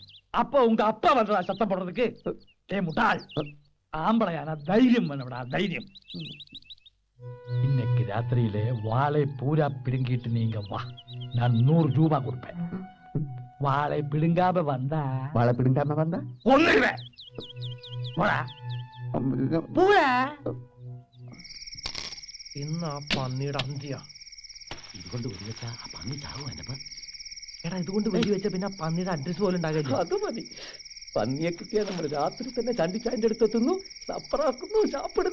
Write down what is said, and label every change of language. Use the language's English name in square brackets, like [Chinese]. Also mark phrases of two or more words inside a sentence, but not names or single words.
[Tamil] அப்ப உங்க அப்பா வந்தா சத்தம் போடுறதுக்கு? ஏ முட்டாள், ஆம்பளையான தைரியம் வேணும்டா, தைரியம். இன்னைக்கு ராத்திரியிலே வாழை பூரா பிடுங்கிட்டு நீங்க வா, நான் 100 ரூபாய் கொடுப்பேன். வாழை பிடுங்காம வந்தா ஒண்ணுவேன். [Malayalam] ഇന്ന് ആ പന്നിയുടെ അന്ത്യ. ഇതുകൊണ്ട് വെടിവെച്ചാ ആ പന്നി ചാവും. എന്നപ്പ എടാ ഇതുകൊണ്ട് വെടിവെച്ച പിന്നെ ആ പന്നിയുടെ അഡ്രസ് പോലും ഉണ്ടാകില്ല. അത് മതി. പന്നിയെ കിട്ടിയാൽ നമ്മൾ രാത്രി തന്നെ ചണ്ടിച്ചായന്റെ അടുത്തെത്തുന്നു, സപ്പറാക്കുന്നു, ചാപ്പിടുന്നു.